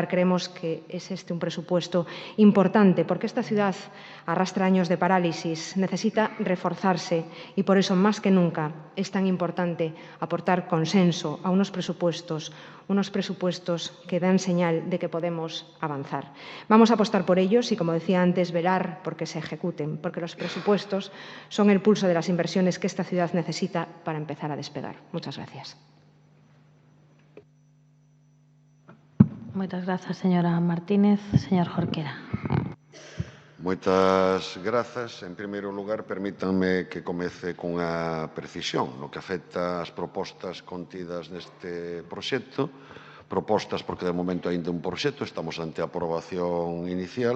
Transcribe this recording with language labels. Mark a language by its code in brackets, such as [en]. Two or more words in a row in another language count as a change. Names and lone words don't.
[es] Creemos que es un presupuesto importante porque esta ciudad arrastra años de parálisis, necesita reforzarse y por eso más que nunca es tan importante aportar consenso a unos presupuestos que dan señal de que podemos avanzar. Vamos a apostar por ellos y, como decía antes, velar porque se ejecuten, porque los presupuestos son el pulso de las inversiones que esta ciudad necesita para empezar a despegar. Muchas gracias. [gl] Moitas grazas, señora Martínez. Señor Jorquera. Moitas grazas. En primeiro lugar, permítanme que comece cunha precisión no que afecta ás propostas contidas neste proxecto. Propostas porque de momento aínda un proxecto, estamos ante a aprobación inicial.